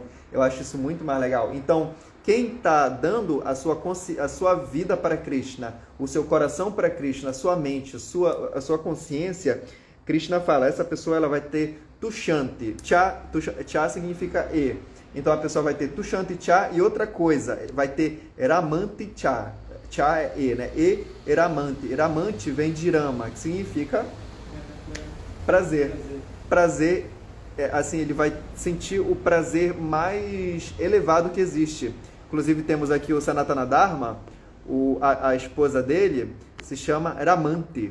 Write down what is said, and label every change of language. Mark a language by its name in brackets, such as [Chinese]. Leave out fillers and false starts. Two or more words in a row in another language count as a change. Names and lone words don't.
[Portuguese] Eu acho isso muito mais legal. Então, quem está dando a sua vida para Krishna, o seu coração para Krishna, a sua mente, a sua consciência, Krishna fala, essa pessoa ela vai ter Tushanti. Cha significa e. Então a pessoa vai ter Tushanti cha e outra coisa, vai ter Ramanti cha. Cha é e, né? E Ramanti. Ramanti vem de Rama, que significa prazer. Prazer, assim, ele vai sentir o prazer mais elevado que existe. Inclusive temos aqui o Sanatana Dharma, a esposa dele se chama Ramanti.